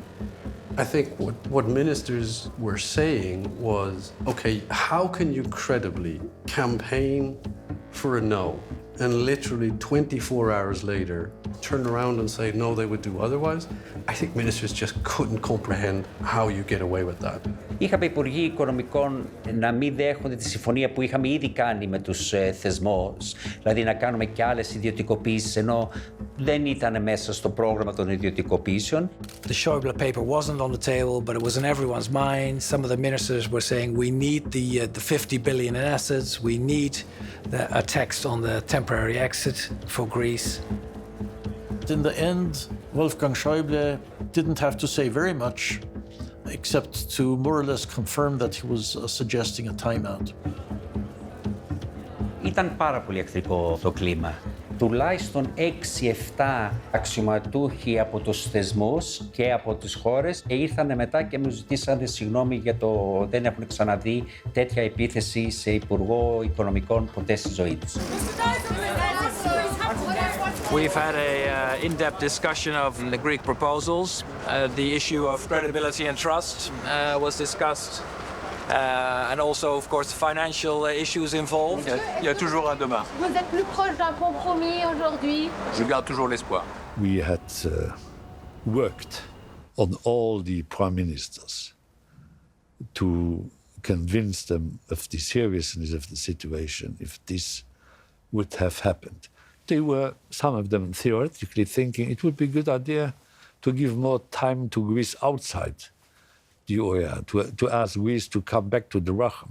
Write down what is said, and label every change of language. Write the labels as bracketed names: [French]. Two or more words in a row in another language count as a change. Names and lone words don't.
[English] I think what ministers were saying was, okay, how can you credibly campaign for a no and literally 24 hours later turn around and say no, they would do otherwise? I think ministers just couldn't comprehend how you get away with that. [Greek] Είχαμε υπουργοί οικονομικών να μην δέχονται τη συμφωνία που είχαμε ήδη κάνει με τους θεσμούς, δηλαδή να κάνουμε και άλλες ιδιωτικοποίησεις, ενώ δεν ήταν μέσα στο πρόγραμμα των ιδιωτικοποίησεων. [English] The Schäuble paper wasn't on the table, but it was in everyone's mind. Some of the ministers were saying we need the 50 billion in assets, we need a text on the temporary exit for Greece. In the end, Wolfgang Schäuble didn't have to say very much, except to more or less confirm that he was suggesting a timeout. [Greek] Ήταν πάρα πολύ εχθρικό το κλίμα. Τουλάχιστον 6-7 αξιωματούχοι από τους θεσμούς και από τις χώρες ήρθαν μετά και μου ζητήσανε συγγνώμη για το δεν έχουν ξαναδεί τέτοια επίθεση σε υπουργό οικονομικών ποτέ στη ζωή τους. [English] We've had an in-depth discussion of the Greek proposals. The issue of credibility and trust was discussed. And also, of course, financial issues involved. [French] Il y a toujours un demain. Vous êtes plus proche d'un compromis aujourd'hui? Je garde toujours l'espoir. [English] We had worked on all the prime ministers to convince them of the seriousness of the situation if this would have happened. They were, some of them theoretically thinking it would be a good idea to give more time to Greece outside the OEA, to ask Greece to come back to the Raham.